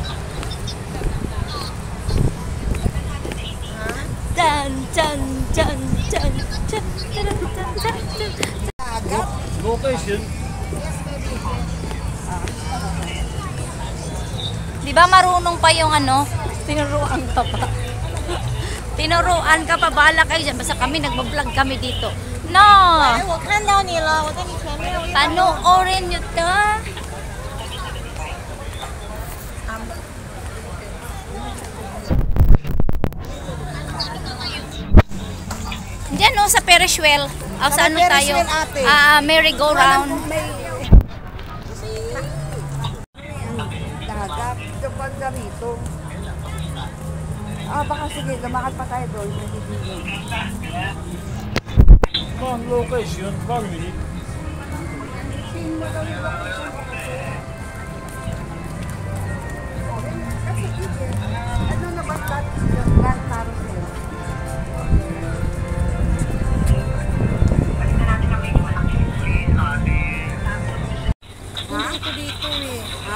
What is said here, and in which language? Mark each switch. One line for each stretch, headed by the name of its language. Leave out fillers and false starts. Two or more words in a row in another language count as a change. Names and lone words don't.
Filipino: Chan. Agap? Location. Di ba marunong pa yung ano? Tinuruan ka pa. Tinuruan ka pa, bahala kayo dyan. Basta kami, nagbablog kami dito. No!
Chinese: 我看到你了，我在你前面。
Filipino: Panoorin nyo to. Diyan no, sa Ferris wheel. Sa ano Ferris tayo? wheel, ate. Merry-go-round. Dagat. Ito banda rito. Baka sige, lumakad pa tayo doon.
English: One location, 1 minute.
Filipino: Ano na ba Grand Carousel? Hindi ko dito eh. Ha?